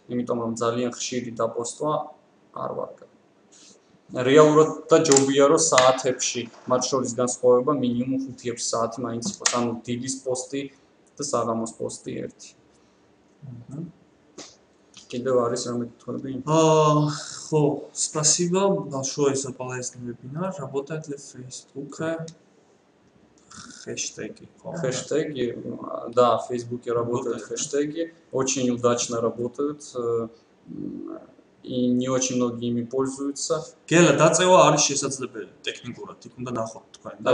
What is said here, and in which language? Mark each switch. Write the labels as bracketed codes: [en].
[ka] იმიტომ რომ ძალიან ხშირი დაპოსტვა არ ვარგავ. რეალურად და ჯობია რომ საათებში, მათ შორის განსხვავება მინიმუმ 5-6 საათი მაინც იყოს. ანუ დილის პოსტი და საღამოს პოსტი 1. კიდევ არის რამე კითხვები? [ru] ხო, спасибо большое за полезный вебинар. Работает ли в Facebook хэштеги? Хэштеги, да, в Фейсбуке работают хэштеги, очень удачно работают. И не очень многие ими пользуются. [ka] Геლა დაწევა არის შესაძლებელი ტექნიკურად, იქ უნდა ნახოთ თქვენ და